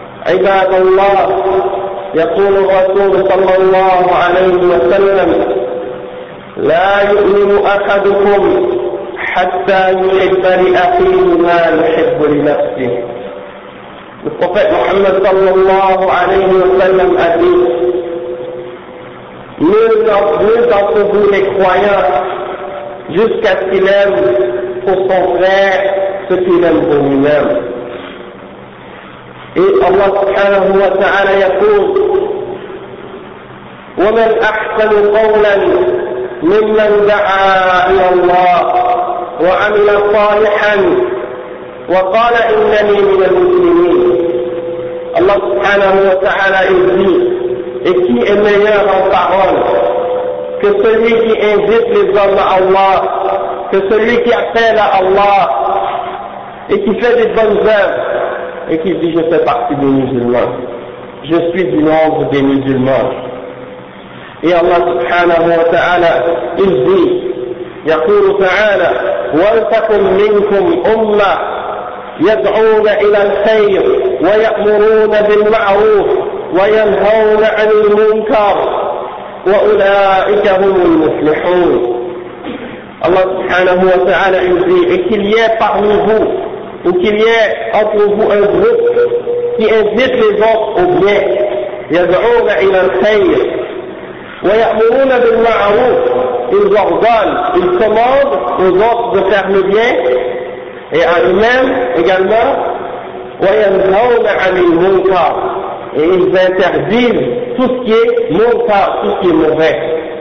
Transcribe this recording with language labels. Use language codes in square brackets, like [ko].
[ar] عباد الله يقول الرسول صلى الله عليه وسلم لا يؤمن أحدكم حتى يحب لأخيه ما يحب لنفسه الطفل محمد صلى الله عليه وسلم أبيه [fr] Nul d'entre vous n'est croyant jusqu'à ce qu'il aime pour son frère ce qu'il aime pour lui-même. [ar] Et Allah subhanahu wa ta'ala yaqul وَمَنْ أَحْسَنُ قَوْلًا مِمَّنْ دَعَى إِلَى اللَّهِ وَعَمِلَ صَالِحًا وَقَالَ إِنَّنِي مِنَ الْمُسْلِمِينَ [fr] Allah subhanahu wa ta'ala dit: et qui est meilleur en parole que celui qui invite les hommes à Allah, que celui qui appelle à Allah et qui fait des bonnes œuvres et qui dit je fais partie des musulmans, je suis du nombre des musulmans. [ar] Et Allah subhanahu wa ta'ala [fr] il dit, [ar] يقول تعالى ولتكن منكم أمة يدعون إلى الخير ويأمرون بالمعروف وينهون عن المنكر وأولئك هم المفلحون. الله سبحانه وتعالى يزيد [fr] qu'il y ait parmi vous ou qu'il y ait entre vous un groupe qui invite les autres au bien, [ar] يدعون إلى الخير ويأمرون بالمعروف, [fr] ils ordonnent, ils commandent aux autres de faire le bien et à eux-mêmes également, [ar] وينهون عن المنكر, [fr] et ils interdisent tout ce qui est mauvais, tout ce qui est mauvais.